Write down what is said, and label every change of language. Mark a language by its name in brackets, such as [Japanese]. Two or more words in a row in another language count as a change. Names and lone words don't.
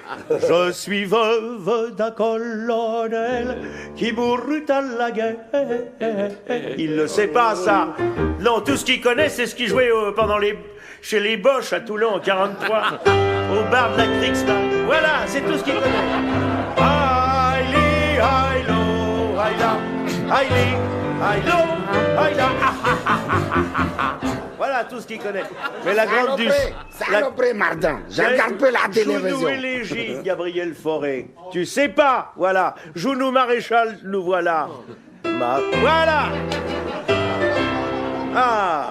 [French] Je suis veuve d'un colonel qui mourut à la guerre. Il ne sait pas ça. Non, tout ce qu'il connaît, c'est ce qu'il jouait chez les Boches à Toulon en 43, au bar de la Kriegsmark. Voilà, c'est tout ce qu'il connaît. Aïli, aïlo, aïla, aïli, aïlo, aïla. Voilà tout ce qu'il connaît. Mais la grande duchesse... Saloperie, Mardin. Je regarde peu la télévision. Joue-nous élégie, Gabriel Fauré. Tu sais pas, voilà. Joue-nous maréchal, nous voilà. Voilà. Ah.